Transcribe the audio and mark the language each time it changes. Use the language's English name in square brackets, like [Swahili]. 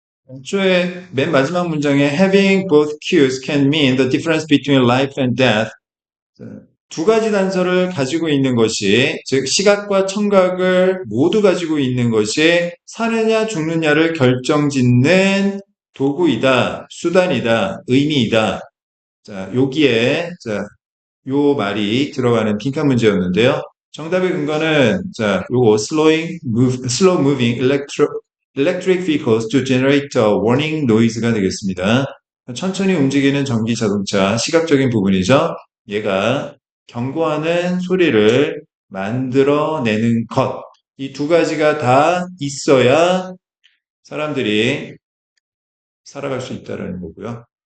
[Korean] 애초에 맨 마지막 문장에 [English] having both cues can mean the difference between life and death. [Korean] 두 가지 단서를 가지고 있는 것이, 즉 시각과 청각을 모두 가지고 있는 것이 사느냐 죽느냐를 결정짓는 도구이다, 수단이다, 의미이다. 자, 여기에 요 말이 들어가는 빈칸 문제였는데요. 정답의 근거는 요거 [English] slow moving electric vehicles to generate a warning noise가 [Korean] 되겠습니다. 천천히 움직이는 전기 자동차 시각적인 부분이죠. 얘가 경고하는 소리를 만들어내는 것. 이 두 가지가 다 있어야 사람들이 살아갈 수 있다는 거고요.